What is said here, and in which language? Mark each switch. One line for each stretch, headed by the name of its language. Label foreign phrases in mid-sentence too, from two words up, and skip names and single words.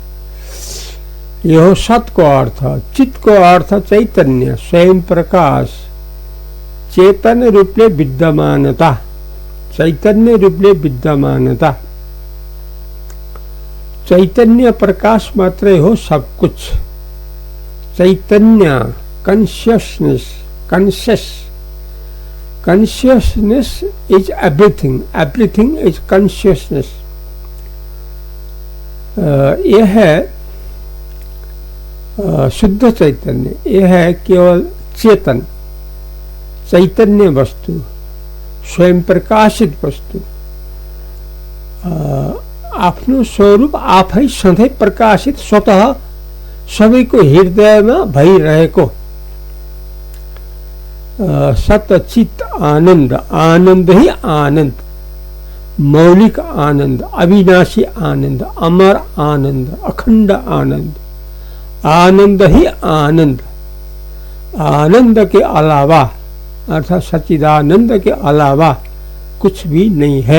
Nepali: यो सतको अर्थ. चितको अर्थ चैतन्य, स्वयं प्रकाश, चेतन रूपले विद्यमानता, चैतन्य रूपले विद्यमानता. चैतन्य प्रकाश मात्रै हो
Hindi: सब कुछ.
English: चैतन्य कॉन्शियसनेस, consciousness is everything, everything is consciousness.
Hindi: यह है शुद्ध चैतन्य. यह है केवल चेतन, चैतन्य वस्तु, स्वयं प्रकाशित वस्तु.
Nepali: आफ्नो स्वरूप आफै सधैँ प्रकाशित स्वतः सबैको हृदयमा भइरहेको. सतचित आनंद.
Hindi: आनंद ही आनंद, मौलिक आनंद, अविनाशी आनंद, अमर आनंद, अखंड आनंद. आनंद ही आनंद. आनंद के अलावा अर्थात सच्चिदानंद के अलावा कुछ भी नहीं है.